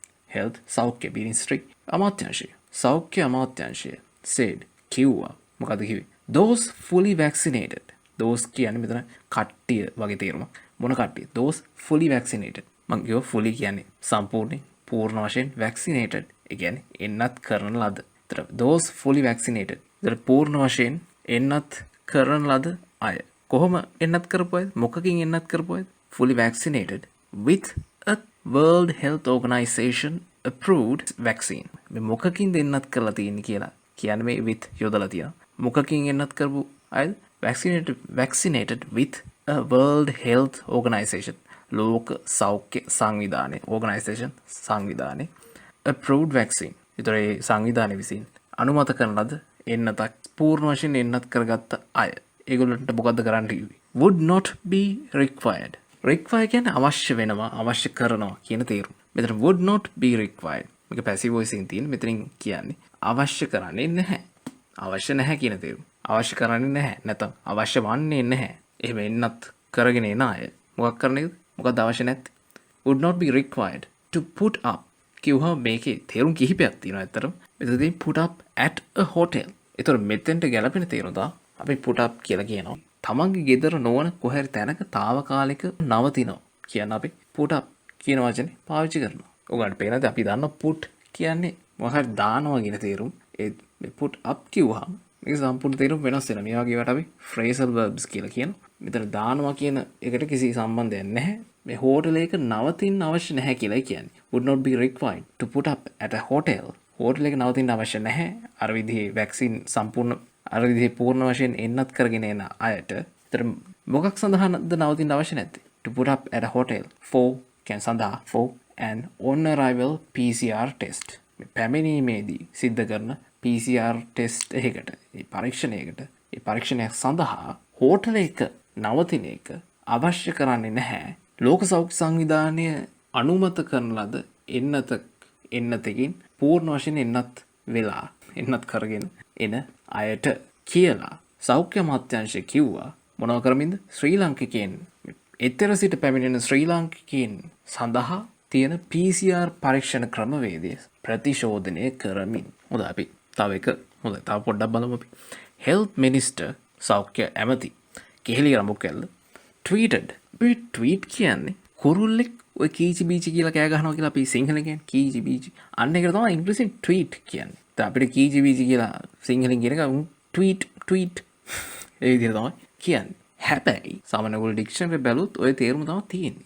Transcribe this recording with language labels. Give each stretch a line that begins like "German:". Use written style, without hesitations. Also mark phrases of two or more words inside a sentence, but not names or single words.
Sinhala: සෞඛ්‍ය මිනිස්ට්‍රි අමාත්‍යාංශය සෞඛ්‍ය අමාත්‍යාංශය said කිව්වා මොකද කිව්වේ
English: those fully vaccinated
Sinhala: those කියන්නේ මෙතන කට්ටිය වගේ තේරුමක් මොන කට්ටිය
English: those fully vaccinated
Sinhala: මම කියව fully කියන්නේ සම්පූර්ණයෙන් පූර්ණ වශයෙන් vaccinated ඒ කියන්නේ එන්නත් කරන ලද
English: those fully vaccinated
Sinhala: පූර්ණ වශයෙන් එන්නත් කරන ලද අය කොහොම එන්නත් කරපු අයද මොකකින් එන්නත් කරපු අයද
English: fully vaccinated with a World Health Organization approved vaccine.
Sinhala: මේ මොකකින්ද එන්නත් කරලා තියෙන්නේ කියලා කියන්නේ මේ with යොදලා තියෙනවා. මොකකින් එන්නත් කරපු අයද
English: vaccinated with a World Health Organization
Sinhala: ලෝක සෞඛ්‍ය සංවිධානය organization සංවිධානය
English: approved vaccine.
Sinhala: ඒතර ඒ සංවිධානය විසින් අනුමත කරන ලද එන්නතක් පූර්ණ වශයෙන් එන්නත් කරගත්ත අය. ඒගොල්ලන්ට මොකද්ද කරන්න කිව්වේ?
English: would not be required.
Sinhala: require කියන්නේ අවශ්‍ය වෙනවා අවශ්‍ය කරනවා කියන තේරුම.
English: මෙතන would not be required.
Sinhala: මේක
English: passive voice
Sinhala: එකෙන් තියෙන මෙතනින් කියන්නේ අවශ්‍ය කරන්නේ නැහැ. අවශ්‍ය නැහැ කියන තේරුම. අවශ්‍ය කරන්නේ නැහැ. නැත්නම් අවශ්‍ය වන්නේ නැහැ. එහෙම එන්නත් කරගෙන එන අය. මොකක් කරන්නේද? මොකක්ද අවශ්‍ය නැත්තේ?
English: would not be required to put up.
Sinhala: කිව්වම මේකේ තේරුම් කිහිපයක් තියෙනවා ඇත්තටම.
English: මෙතනදී put up at a hotel.
Sinhala: ඒතර මෙතෙන්ට ගැලපෙන තේරුම තමයි අපි
English: put up
Sinhala: කියලා කියනවා. තමන්ගේ ගෙදර නොවන කොහරි තැනක තාවකාලික නවතිනවා කියන අපි
English: put up
Sinhala: කියන වචනේ පාවිච්චි කරනවා. ඔයගොල්ලන්ට පේනද අපි දන්න put කියන්නේ මොකක්ද දානවා කියන තේරුම. ඒ
English: put up
Sinhala: කිව්වහම මේක සම්පූර්ණ තේරුම වෙනස් වෙනවා. මේ වගේ ඒවාට අපි
English: phrasal verbs
Sinhala: කියලා කියනවා. මෙතන දානවා කියන එකට කිසි සම්බන්ධයක් නැහැ. මේ හෝටල් එක නවතින්න අවශ්‍ය නැහැ කියලායි කියන්නේ.
English: would not be required to put up at a hotel.
Sinhala: හෝටල් එක නවතින්න අවශ්‍ය නැහැ. අර විදිහේ වැක්සින් සම්පූර්ණ අර විදිහේ පූර්ණ වශයෙන් එන්නත් කරගෙන එන අයට. ඒතර මොකක් සඳහාද නවතින්න අවශ්‍ය නැත්තේ?
English: to put up at a hotel for can සඳහා for an on arrival PCR test.
Sinhala: මේ පැමිණීමේදී සිද්ධ කරන
English: PCR test
Sinhala: එකකට, ඒ පරීක්ෂණයකට, ඒ පරීක්ෂණයක් සඳහා හෝටල් එක නවතින එක අවශ්‍ය කරන්නේ නැහැ. ලෝක සෞඛ්‍ය සංවිධානය අනුමත කරන ලද එන්නතකින් පූර්ණ වශයෙන් එන්නත් වෙලා එන්නත් කරගෙන එන අයට කියලා සෞඛ්‍ය අමාත්‍යාංශය කිව්වා. මොනව කරමින්ද? ශ්‍රී ලාංකිකයන් එතර සිට පැමිණෙන ශ්‍රී ලාංකිකයන් සඳහා තියෙන PCR පරීක්ෂණ ක්‍රමවේදය ප්‍රතිශෝධනය කරමින්. හොඳයි අපි තව පොඩ්ඩක් බලමු අපි.
English: Health Minister
Sinhala: සෞඛ්‍ය ඇමති කෙහෙලි රඹුකැල්ල tweeted. tweet කියන්නේ කුරුල්ලෙක් ඔය කීචි බීචි කියලා කෑ ගහනවා කියලා අපි සිංහලෙන් කියන්නේ කීචි බීචි. අන්න ඒක තමයි ඉංග්‍රීසියෙන් ට්වීට් කියන්නේ. දැන් අපිට කීචි බීචි කියලා සිංහලෙන් කියන එක ට්වීට් ඒ විදිහට තමයි කියන්නේ. හැබැයි සාමාන්‍ය ඔයගොල්ලෝ ඩික්ෂනරි බැලුවොත් ඔය තේරුම තමයි තියෙන්නේ.